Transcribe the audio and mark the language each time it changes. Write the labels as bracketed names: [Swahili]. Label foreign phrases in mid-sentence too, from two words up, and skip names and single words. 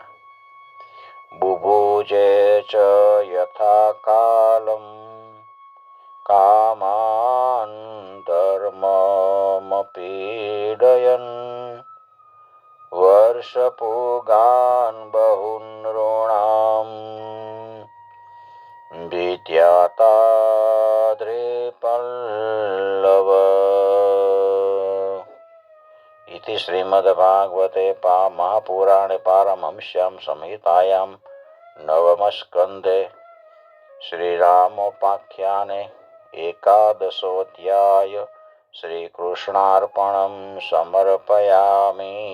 [Sanskrit] बुभुजे च यथा कालम कामान धर्ममपीडयन वर्षपुगान बहुन ऋणाम भीत्याताद्रिपल्लव. इति श्रीमद्भागवते महापुराणे पारमहंस्यां संहितायां नवमस्कन्धे श्रीरामोपाख्याने एकादशोऽध्याय श्रीकृष्णार्पणं समर्पयामि.